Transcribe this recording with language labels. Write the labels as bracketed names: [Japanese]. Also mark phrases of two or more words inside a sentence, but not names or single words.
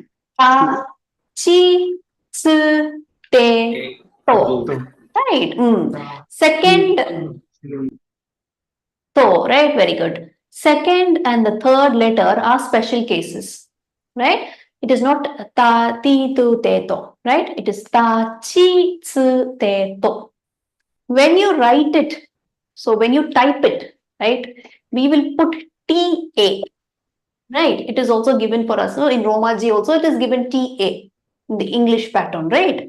[Japanese] Ta, chi, tsu, te, [English] Okay. [Japanese] to. to, [English] Right. [Japanese] ta, [English] Second, [Japanese] chi, [English] to, right? Very good. Second and the third letter are special cases, right? It is not [Japanese] ta, ti, tu, te, [English] to, right? It is [Japanese] ta, chi, tsu, te, to. [English] When you write it, so when you type it, right, we will put ta, right? It is also given for us. No? In Romaji also it is given ta in the English pattern, right?